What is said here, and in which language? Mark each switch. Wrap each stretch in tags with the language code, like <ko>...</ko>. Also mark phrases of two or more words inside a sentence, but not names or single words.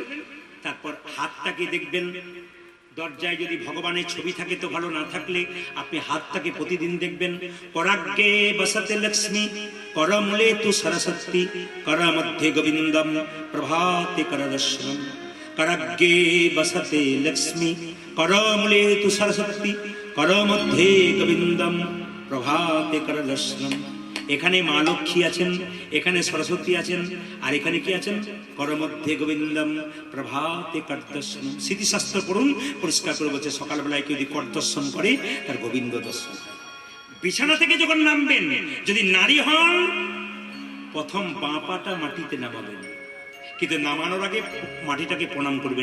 <bn>তারপর হাতটাকে দেখবেন, দরজায় যদি ভগবানের ছবি থাকে তো ভালো, না থাকলে আপনি হাতটাকে প্রতিদিন দেখবেন।</bn> <sa>করাগ্গে বসতে লক্ষ্মী, করমূলে তু সরস্বতী, কর মধ্যে গোবিন্দম, প্রভাতে করদর্শনম। कराग्गे बसते लक्ष्मी, करमूले तु सरस्वती, कर मध्य गोविंदम, प्रभाते करदर्शनम।</sa> <bn>এখানে মা লক্ষ্মী আছেন, এখানে সরস্বতী আছেন, আর এখানে কি আছেন?</bn> <sa>কর মধ্যে গোবিন্দম, প্রভাতে করদর্শনম।</sa> <bn>স্মৃতিশাস্ত্র পড়ুন, পরিষ্কার করে বলছে সকালবেলায় কেউ যদি কর দর্শন করে, তার গোবিন্দ দর্শন হয়। বিছানা থেকে যখন নামবেন, যদি নারী হন, প্রথম বাঁ পাটা মাটিতে নামাবেন, কিন্তু নামানোর আগে মাটিটাকে প্রণাম করবেন।</bn>